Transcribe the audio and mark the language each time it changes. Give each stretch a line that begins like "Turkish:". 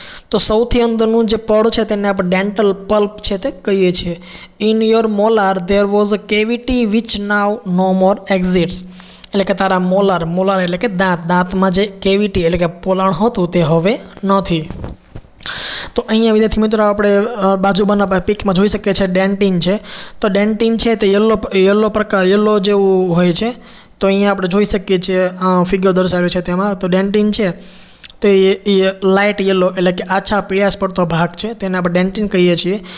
Gujarati: તો સૌથી અંદરનું જે પડ છે તેને આપણે ડેન્ટલ પલ્પ છે તે કહીએ છીએ.
English: In your molar there was a cavity which now no more exists.
Gujarati: એટલે કે તારા મોલાર એટલે કે દાંતમાં જે કેવિટી એટલે કે પોલાણ હતું તે હવે નથી. તો અહીંયા વિદ્યાર્થી મિત્રો આપણે બાજુના પિકમાં જોઈ શકીએ છીએ ડેન્ટિન છે. તો ડેન્ટિન છે તે યલો જેવું હોય છે. તો અહીંયા આપણે જોઈ શકીએ છીએ ફિગર દર્શાવ્યું છે તેમાં. તો ડેન્ટિન છે તે લાઇટ યલો એટલે કે આછા પીળાશ પડતો ભાગ છે તેને આપણે ડેન્ટિન કહીએ છીએ.